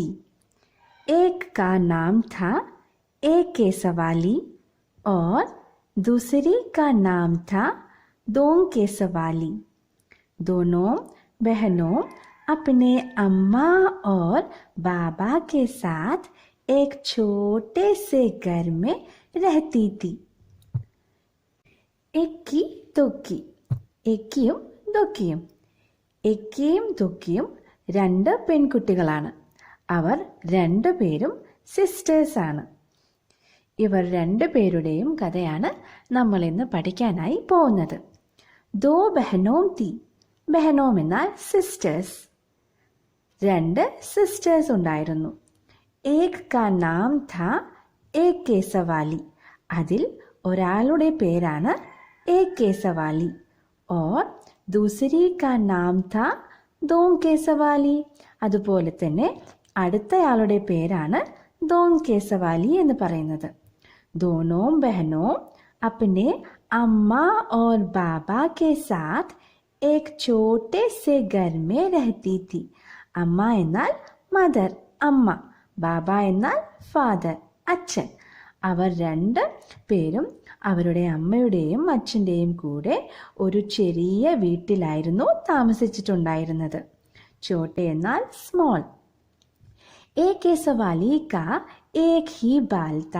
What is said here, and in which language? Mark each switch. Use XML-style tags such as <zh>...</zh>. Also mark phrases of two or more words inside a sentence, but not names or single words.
<hi>एक का नाम था एक केसवाली और दूसरी का नाम था दोंग केसवाली। दोनों बहनों अपने अम्मा और बाबा के साथ एक छोटे से घर में रहती थी।</hi> <ml>ഇക്കി ദുക്കി, ഇക്കിയും ദുക്കിയും. ഇക്കിയും ദുക്കിയും രണ്ട് പെൺകുട്ടികളാണ്. അവർ രണ്ടുപേരും സിസ്റ്റേഴ്സാണ്. ഇവർ രണ്ടുപേരുടെയും കഥയാണ് നമ്മൾ ഇന്ന് പഠിക്കാനായി പോകുന്നത്.</ml> <hi>दो बहनों थी.</hi> <ml>ബഹനോം എന്നാൽ സിസ്റ്റേഴ്സ്. രണ്ട് സിസ്റ്റേഴ്സ് ഉണ്ടായിരുന്നു.</ml> <hi>एक का नाम था एक केसवाली.</hi> <ml>അതിൽ ഒരാളുടെ പേരാണ്</ml> <hi>एक केसवाली और दूसरी का नाम था दोंग केसवाली.</hi> <ml>അതുപോലെ തന്നെ അടുത്തയാളുടെ പേരാണ് दोंग केसवाली എന്ന് പറയുന്നത്.</ml> <hi>दोनों बहनों अपने अम्मा और बाबा के साथ एक छोटे से घर में रहती थी.</hi> <ml>അമ്മ എന്നാൽ മദർ, അമ്മ. ബാബ എന്നാൽ ഫാദർ, അച്ഛൻ. അവർ രണ്ട് പേരും അവരുടെ അമ്മയുടെയും അച്ഛൻ്റെയും കൂടെ ഒരു ചെറിയ വീട്ടിലായിരുന്നു താമസിച്ചിട്ടുണ്ടായിരുന്നത്. ചോട്ടെ എന്നാൽ സ്മോൾ.</ml> <hi>एक केसवाली का एक ही बाल था.</hi>